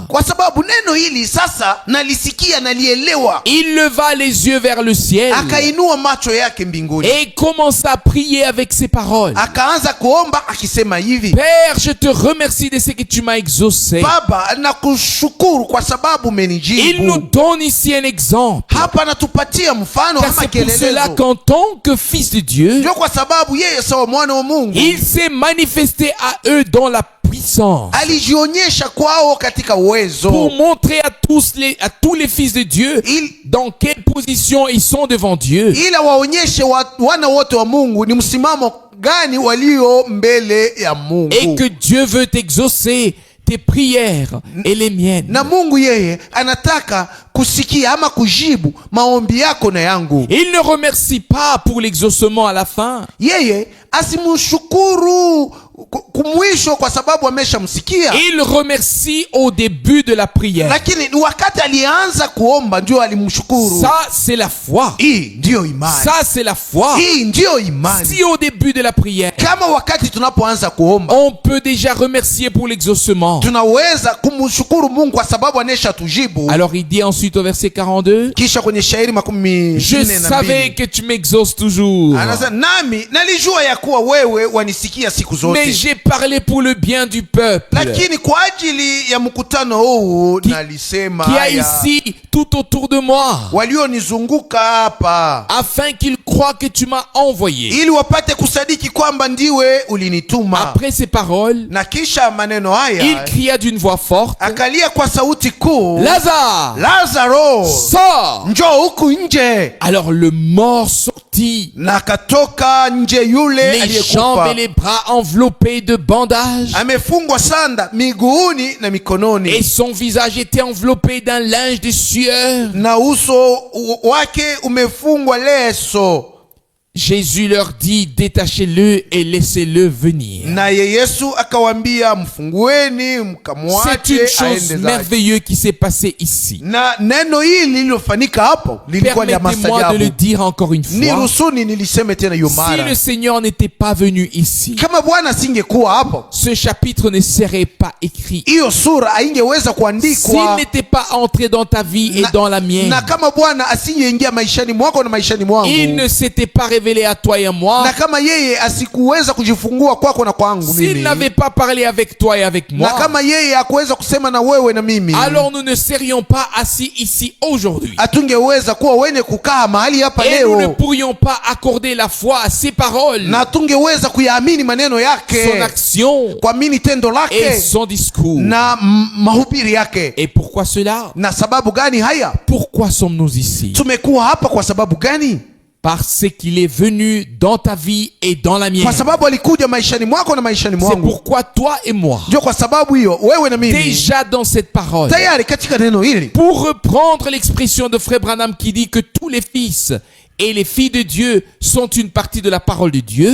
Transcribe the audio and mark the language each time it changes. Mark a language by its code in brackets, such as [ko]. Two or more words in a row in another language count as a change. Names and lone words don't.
[sw] kwa sababu neno hili sasa nalisikia, nalielewa. [fr] Il leva les yeux vers le ciel [sw] Akainua macho yake mbinguni, [fr] et commença à prier avec ces paroles. [sw] akaanza kuomba akisema hivi: [fr] Père, je te remercie de ce que tu m'as exaucé. [sw] Baba, nakushukuru kwa sababu [fr] Il nous [sw] umenijibu. [fr] donne ici un exemple. [sw] Hapa anatupatia mfano [fr] Car [sw] ama [fr] c'est pour cela [sw] kielelezo, [fr] qu'en tant que fils de Dieu, [sw] ndio kwa sababu yeye sawa mwana wa Mungu [fr] il s'est manifesté à eux dans la puissance [sw] alijionyesha kwao katika [fr] pour [sw] uwezo, [fr] montrer à tous les fils de Dieu dans quelle position ils sont devant Dieu. [sw] ila waonyeshe wana wote wa Mungu ni msimamo gani walio mbele ya Mungu. [fr] Et que Dieu veut exaucer tes prières et les miennes. [sw] Na Mungu yeye anataka kusikia ama kujibu maombi yako na yangu. [fr] Il ne remercie pas pour l'exaucement à la fin. [sw] Yeye asimshukuru kumwisho kwa sababu ameshamsikia, [fr] Il remercie au début de la prière. [sw] lakini ni wakati alianza kuomba ndio alimshukuru. [fr] Ça, c'est la foi. [sw] Hii ndiyo imani, [fr] Ça, c'est la foi. [sw] hii ndiyo imani. [fr] Si au début de la prière, [sw] Kama wakati tunapoanza kuomba [fr] on peut déjà remercier pour l'exaucement. [sw] tunaweza kumshukuru Mungu kwa sababu anesha tujibu. [fr] Alors il dit ensuite au verset 42, [sw] Kisha kwenye shairi makumi [fr] je [sw] nne na [fr] savais [sw] mbili [fr] que tu m'exauces toujours, [sw] anasema, nami nalijua ya kuwa wewe wanisikia siku [fr] mais [sw] zote, [fr] j'ai parlé pour le bien du peuple [sw] lakini kwa ajili ya mkutano huu nalisema [fr] qui a [sw] haya, [fr] ici tout autour de moi, [sw] walionizunguka hapa, [fr] afin qu'ils croient que tu m'as envoyé. [sw] ili wapate kusadiki kwamba ndiwe ulinituma. [fr] Après ces paroles, [sw] Na kisha maneno [fr] il [sw] haya [fr] cria d'une voix forte, [sw] akalia kwa sauti kuu, [fr] Lazare, [sw] Lazaro, [fr] sors! [sw] njoo huku nje. [fr] Alors le mort sortit, [sw] Na akatoka nje yule [fr] les jambes [sw] aliyekufa, [fr] et les bras enveloppés de bandages, [sw] amefungwa sanda miguuni na [fr] et [sw] mikononi, [fr] son visage était enveloppé d'un linge de sueur. [sw] na uso wake umefungwa leso. [fr] Jésus leur dit, détachez-le et laissez-le venir. [sw] Naye Yesu akawambia, mfungueni [fr] C'est [sw] mkamwache [fr] une chose [sw] aende zake. [fr] merveilleuse qui s'est passée ici. [sw] Na neno hili lililofanyika hapo lilikuwa ni la [fr] Permettez-moi de le [sw] maajabu. [fr] dire encore une fois. [sw] Nirusuni niliseme tena hiyo [fr] Si [sw] mara, [fr] le Seigneur n'était pas venu ici, [sw] kama Bwana asingekuwa hapo, [fr] ce chapitre ne serait pas écrit. [sw] hiyo sura haingeweza [fr] S'il [sw] kuandikwa. [fr] n'était pas entré dans ta vie et dans la mienne, [sw] Na kama Bwana asingeingia maishani mwako na maishani [fr] il [sw] mwangu, [fr] ne s'était pas révélé à toi et à moi, [sw] na kama yeye asikuweza kujifungua kwako na kwangu [fr] s'il [sw] mimi, [fr] n'avait pas parlé avec toi et avec [sw] na [fr] moi, [sw] kama yeye hakuweza kusema na wewe na mimi, [fr] alors nous ne serions pas assis ici aujourd'hui. [sw] hatungeweza kuwa wenye kukaa mahali hapa [fr] Et nous ne [sw] leo, [fr] pourrions pas accorder la foi à ses paroles, [sw] na hatungeweza kuyaamini maneno [fr] son [sw] yake, [fr] action [sw] kuamini tendo [fr] et [sw] lake [fr] son discours. [sw] na mahubiri yake. [fr] Et pourquoi cela? [sw] Na sababu gani haya? [fr] Pourquoi sommes-nous ici? [sw] Tumekuwa hapa kwa sababu gani? [fr] Parce qu'il est venu dans ta vie et dans la mienne. [sw] Kwa sababu alikuja maishani mwako na maishani [fr] C'est [sw] mwangu. [fr] pourquoi toi et moi, [sw] Ndio kwa sababu hiyo wewe na mimi [fr] déjà dans cette parole, [sw] tayari katika neno hili, [fr] pour reprendre l'expression de Frère Branham qui dit que tous les fils et les filles de Dieu sont une partie de la parole de Dieu,